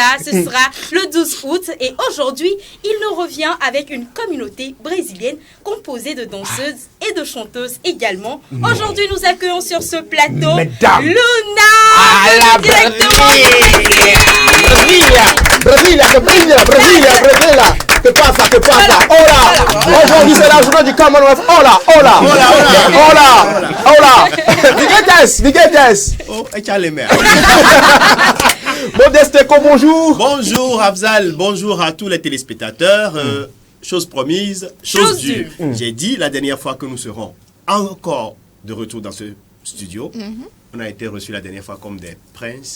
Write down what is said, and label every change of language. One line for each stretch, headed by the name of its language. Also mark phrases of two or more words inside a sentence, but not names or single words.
French: Ce sera le 12 août et aujourd'hui, il nous revient avec une communauté brésilienne composée de danseuses et de chanteuses également. Aujourd'hui, nous accueillons sur ce plateau Luna. Directement.
Spanish: Brasilia. Que pasa? Hola.
French: Aujourd'hui c'est la journée du Commonwealth.
Spanish: Hola. Viguetes. Oh, échale mère.
French: Modeste Eco, bonjour. Bonjour Afzal, bonjour à tous les téléspectateurs. Chose promise, chose due. J'ai dit la dernière fois que nous serons encore de retour dans ce studio. On a été reçus la dernière fois comme des princes.